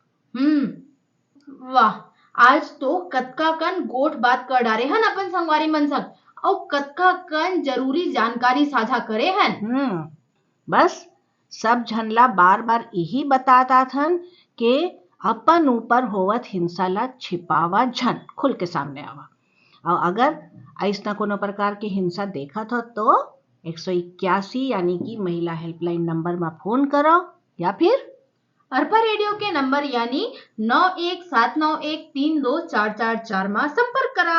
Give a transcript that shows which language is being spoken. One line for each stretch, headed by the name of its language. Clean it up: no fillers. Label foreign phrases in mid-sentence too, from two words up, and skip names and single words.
Chhattisgarhi: वाह, आज तो कतका कन गोठ बात कर डारे हन अपन संगवारी मन संग और कतका कन जरूरी जानकारी साझा करे हन। बस सब झनला बार बार यही बताता थन कि अपन ऊपर होवत हिंसा ला छिपावा झन, खुल के सामने आवा। और अगर ऐसा कोनो प्रकार की हिंसा देखा था तो 181 यानी कि महिला हेल्पलाइन नंबर में फोन करो या फिर अरपा रेडियो के नंबर यानी 9179132444 में संपर्क करा।